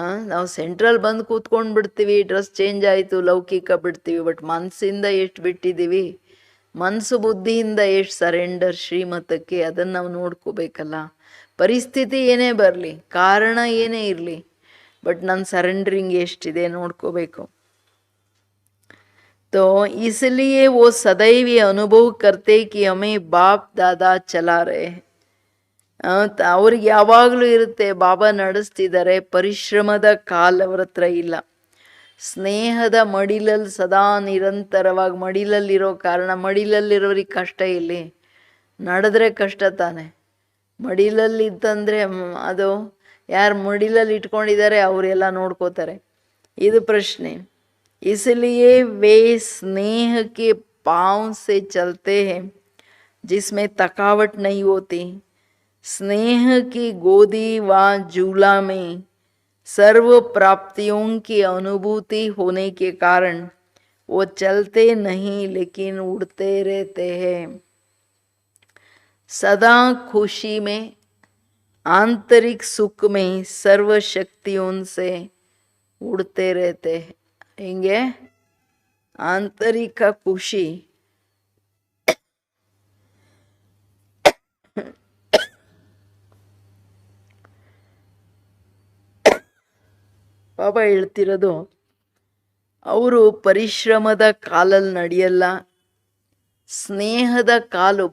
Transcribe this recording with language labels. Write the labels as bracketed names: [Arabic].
[Kannada] ನಾವು ಸೆಂಟ್ರಲ್ ಬಂದು ಕೂತ್ಕೊಂಡು ಬಿಡ್ತೀವಿ, ಡ್ರೆಸ್ ಚೇಂಜ್ ಆಯಿತು ಲೌಕಿಕ ಬಿಡ್ತೀವಿ, ಬಟ್ ಮನಸ್ಸಿಂದ ಎಷ್ಟು ಬಿಟ್ಟಿದ್ದೀವಿ, ಮನಸ್ಸು ಬುದ್ಧಿಯಿಂದ ಎಷ್ಟು ಸರೆಂಡರ್ ಶ್ರೀಮತಕ್ಕೆ, ಅದನ್ನು ನಾವು ನೋಡ್ಕೋಬೇಕಲ್ಲ. ಪರಿಸ್ಥಿತಿ ಏನೇ ಬರಲಿ, ಕಾರಣ ಏನೇ ಇರಲಿ, ಬಟ್ ನನ್ನ ಸರೆಂಡರಿಂಗ್ ಎಷ್ಟಿದೆ ನೋಡ್ಕೋಬೇಕು. [Hindi] तो इसलिए वो सदैव ये अनुभव करते कि हमें बाप दादा चला रहे हैं. [Kannada] ಅವ್ರಿಗೆ ಯಾವಾಗಲೂ ಇರುತ್ತೆ ಬಾಬಾ ನಡೆಸ್ತಿದ್ದಾರೆ, ಪರಿಶ್ರಮದ ಕಾಲ ಅವ್ರ ಹತ್ರ ಇಲ್ಲ. ಸ್ನೇಹದ ಮಡಿಲಲ್ಲಿ ಸದಾ ನಿರಂತರವಾಗಿ ಮಡಿಲಲ್ಲಿರೋ ಕಾರಣ, ಮಡಿಲಲ್ಲಿರೋರಿಗೆ ಕಷ್ಟ ಇಲ್ಲಿ, ನಡೆದ್ರೆ ಕಷ್ಟ ತಾನೆ. ಮಡಿಲಲ್ಲಿತ್ತಂದರೆ ಅದು ಯಾರು ಮಡಿಲಲ್ಲಿ ಇಟ್ಕೊಂಡಿದ್ದಾರೆ ಅವರೆಲ್ಲ ನೋಡ್ಕೋತಾರೆ. ಇದು ಪ್ರಶ್ನೆ. [Hindi] इसलिए वे स्नेह के पांव से चलते हैं जिसमें थकावट नहीं होती. स्नेह की गोदी व झूला में सर्व प्राप्तियों की अनुभूति होने के कारण वो चलते नहीं लेकिन उड़ते रहते हैं. सदा खुशी में, आंतरिक सुख में सर्व शक्तियों से उड़ते रहते हैं. [Kannada] ಹಿಂಗೆ ಆಂತರಿಕ ಖುಷಿ, ಬಾಬಾ ಹೇಳ್ತಿರೋದು ಅವರು ಪರಿಶ್ರಮದ ಕಾಲಲ್ಲಿ ನಡೆಯಲ್ಲ, ಸ್ನೇಹದ ಕಾಲು.